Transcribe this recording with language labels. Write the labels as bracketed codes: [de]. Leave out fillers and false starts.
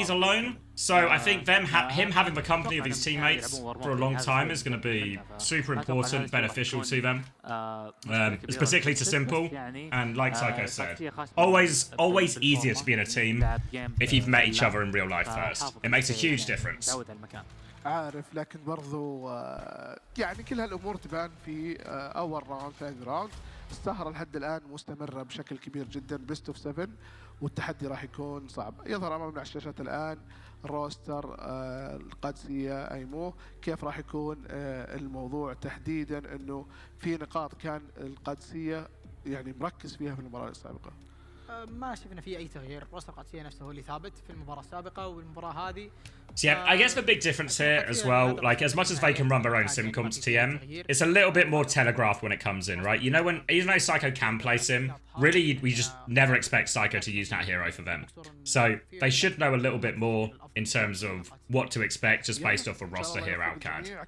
[en] He's alone, so I think him having the company of his teammates for a long time is going to be super important, beneficial to them, particularly to Simple. And like Psycho said, always easier to be in a team if you've met each other in real life first. It makes a huge difference. [ar] عارف لكن برضو يعني كل هالامور تبان في اول راوند ثاني راوند. السهره لحد الان مستمره بشكل كبير جدا بيست اوف 7 والتحدي راح يكون صعب. يظهر امامنا على الشاشات الان روستر القادسيه ايمو كيف راح يكون الموضوع تحديدا انه في نقاط كان القادسيه يعني مركز فيها في المباراه السابقه. ما شفنا فيه اي تغيير، روستر قادسية نفسه هو اللي ثابت في المباراه السابقه والمباراه هذه. [en] So yeah, I guess the big difference here as well, like as much as they can run their own sim comps TM, it's a little bit more telegraphed when it comes in, right? You know, even though Psycho can play sim, really we just never expect Psycho to use that hero for them. So they should know a little bit more in terms of what to expect just based off a roster here outcad.